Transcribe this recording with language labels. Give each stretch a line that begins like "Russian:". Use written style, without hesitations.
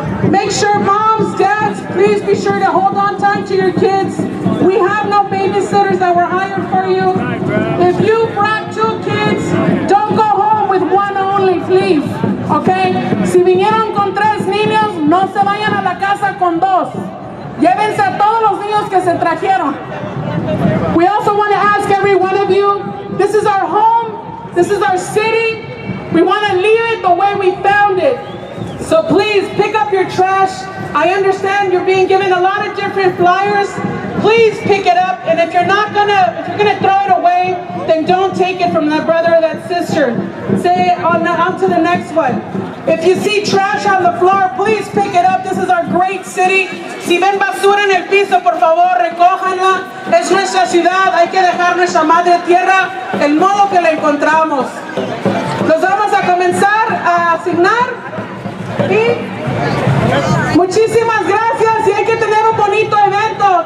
English: Make sure moms, dads, please be sure to hold on tight to your kids. We have no babysitters that were hired for you. If you brought 2 kids, don't go home with one only, please. Okay?
Spanish: Si vinieron con 3 niños, no se vayan a la casa con 2. Llévense a todos los niños que se trajeron.
English: We also want to ask every one of you, this is our home, this is our city. We want to leave it the way we found it. So please pick up your trash. I understand you're being given a lot of different flyers. Please pick it up, and if you're gonna throw it away, then don't take it from that brother or that sister. Say on to the next one. If you see trash on the floor, please pick it up. This is our great city.
Spanish: Si ven basura en el piso, por favor, recójanla. Es nuestra ciudad. Hay que dejar nuestra madre tierra el modo que la encontramos. Nos vamos a comenzar a asignar. Y muchísimas gracias y hay que tener un bonito evento.